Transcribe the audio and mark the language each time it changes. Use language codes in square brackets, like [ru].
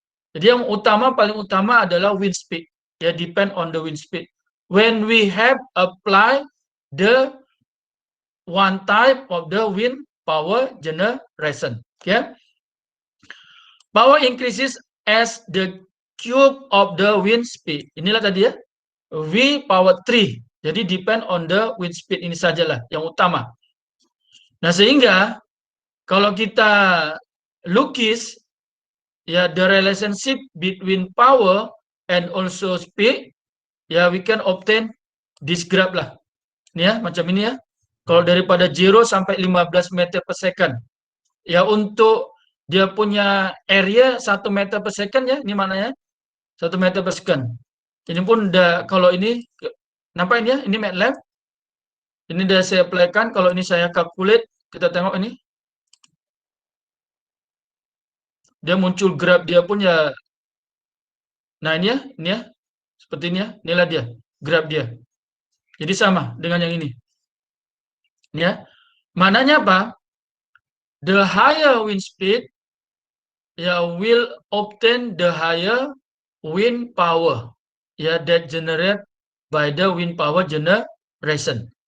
[ms] Jadi yang paling utama adalah wind speed. [en] Ya, depend on the wind speed. When we have apply the one type of the wind power generation. Okay? Power increases as the cube of the wind speed. [ms] Inilah tadi ya. V power 3. Jadi [en] depend on the wind speed [ms] ini sajalah yang utama. Nah, sehingga kalau kita lukis ya [en] the relationship between power and also speed, ya we can obtain this graph lah. [ms] Ini ya, macam ini ya. Kalau daripada 0 sampai 15 meter per second. Ya, untuk dia punya area 1 meter per second ya, ini mana ya? 1 meter per second. Ini pun udah, kalau ini nampak ini ya, ini MATLAB. Ini udah saya apply-kan, kalau ini saya calculate, kita tengok ini. Dia muncul graph dia pun ya. Nah, ini ya, seperti ini ya, inilah dia, graph dia. Jadi sama dengan yang ini. Ini ya. Mananya apa? [en] The higher wind speed ya will obtain the higher wind power ya that generate by the wind power generation.